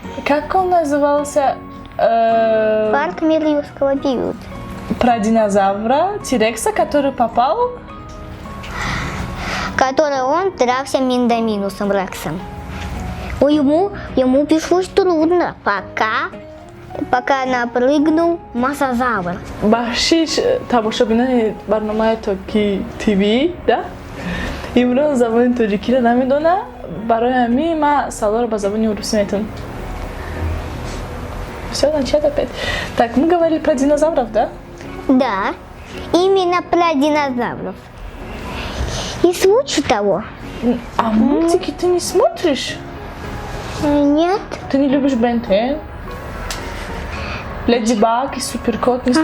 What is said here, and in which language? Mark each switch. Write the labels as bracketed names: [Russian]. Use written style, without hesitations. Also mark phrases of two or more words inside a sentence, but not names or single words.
[Russian] Как он назывался? «Парк юрского периода». про динозавра Тирекса, который попал. Который он дрался Миндаминусом Рексом. Ему пришлось трудно, пока напрыгнул Мозазавр. [Tajik] Бахшиш тамошобинони барномаи Токи ТВ, да? Имрон забони тоҷикиро намедона, барои ҳамин ман саволро ба забони урусӣ метавонам. [Russian] Всё, начать опять. Так, мы говорили про динозавров, да? Да, именно про динозавров. И случай того. А мультики ты не смотришь? Нет. Ты не любишь Бен 10? Леди Баг и Суперкот не